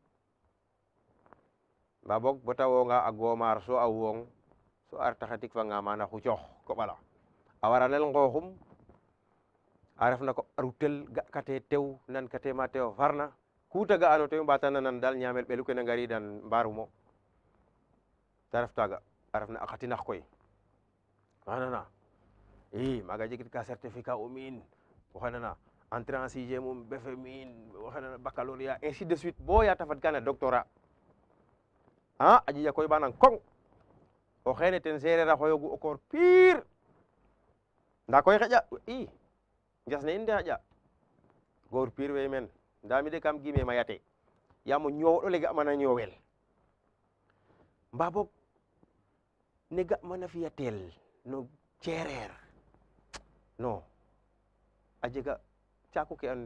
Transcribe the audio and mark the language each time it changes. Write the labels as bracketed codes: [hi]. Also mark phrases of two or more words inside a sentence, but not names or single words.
[srr] mbaa boog bata woonga a goomaar so a woong so a reta xetikfanga maana xucoox koɓala a waranel nqooxum a refna ko a rutel ga'katee tew nankatee ma tew a farna ku ta ga'ano tew mbaata nanan daal ñaamel ɓelu ke na ngariidan mbaarumo ta ref taaga a refna a xatinax koy waxey i maaga jegit ka certificat um in waxey nana [fr] entrée en sixième [srr] um BFEM in waxey nana [fr] baccalauréat ainsi de suite [srr] bo ya ta fad kana doctorat a jija koy ɓanan koŋ o xeene ten seereer a xooyoogu o koor pire ndaa koy xeƴa i njas ne in de xaƴa goor pire wey meen ndaa mi de kam gime mayate yaam o ñoowoɗ ole ga'mana ñoowel mbaa boog ne ga'mana fi'atel no ceereer non a jega caaku ke andoona